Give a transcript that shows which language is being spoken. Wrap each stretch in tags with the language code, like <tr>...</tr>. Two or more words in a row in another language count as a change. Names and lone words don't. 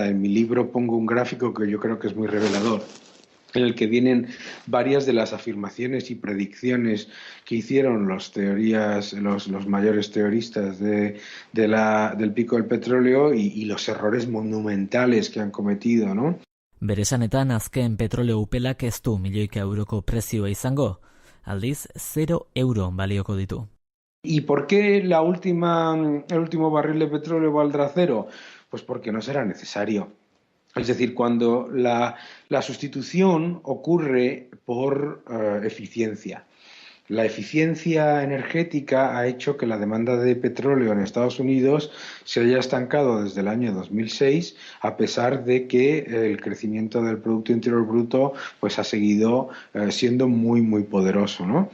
<es>En mi libro pongo un gráfico que yo creo que es muy revelador, en el que vienen varias de las afirmaciones y predicciones que hicieron los mayores teoristas del pico del petróleo y los errores monumentales que han cometido, ¿no?</es> <eu>Bere esanetan azken petroleo upelak ez du milioika euroko prezioa izango, aldiz 0 euro balioko ditu.</eu> <es>¿Y por qué el último barril de petróleo valdrá 0? Pues porque no será necesario. Es decir, cuando la sustitución ocurre por eficiencia. La eficiencia energética ha hecho que la demanda de petróleo en Estados Unidos se haya estancado desde el año 2006, a pesar de que el crecimiento del Producto Interior Bruto pues ha seguido siendo muy, muy poderoso, ¿no?</es>